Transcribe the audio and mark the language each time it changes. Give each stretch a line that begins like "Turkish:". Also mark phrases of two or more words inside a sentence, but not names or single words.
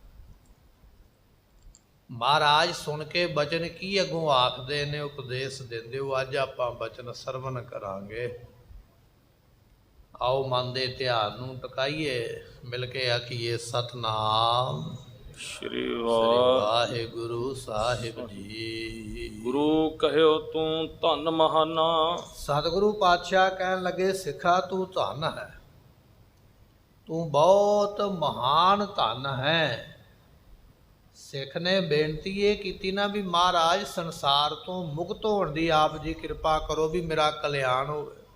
Punjabi: ਮਹਾਰਾਜ ਸੁਣ ਕੇ ਬਚਨ ਕੀ ਅੱਗੋਂ ਆਖਦੇ ਨੇ, ਉਪਦੇਸ਼ ਦਿੰਦੇ ਹੋ। ਅੱਜ ਆਪਾਂ ਬਚਨ ਸਰਵਣ ਕਰਾਂਗੇ। ਆਓ ਮਨ ਦੇ ਧਿਆਨ ਨੂੰ ਟਿਕਾਈਏ, ਮਿਲ ਕੇ ਆਖੀਏ ਸਤਨਾਮ श्री ਵਾਹਿਗੁਰੂ ਸਾਹਿਬ ਜੀ।
Braj: गुरु कहयो तू धन महाना।
Punjabi: ਸਤਿਗੁਰੂ ਪਾਤਸ਼ਾਹ ਕਹਿਣ ਲੱਗੇ, ਸਿੱਖਾ ਤੂੰ ਧਨ ਹੈ, ਤੂੰ ਬਹੁਤ ਮਹਾਨ ਧਨ ਹੈ। ਸਿੱਖ ਨੇ ਬੇਨਤੀ ਇਹ ਕੀਤੀ ਨਾ ਵੀ ਮਹਾਰਾਜ ਸੰਸਾਰ ਤੋਂ ਮੁਕਤ ਹੋਣ ਦੀ ਆਪ ਜੀ ਕਿਰਪਾ ਕਰੋ ਵੀ ਮੇਰਾ ਕਲਿਆਣ ਹੋਵੇ।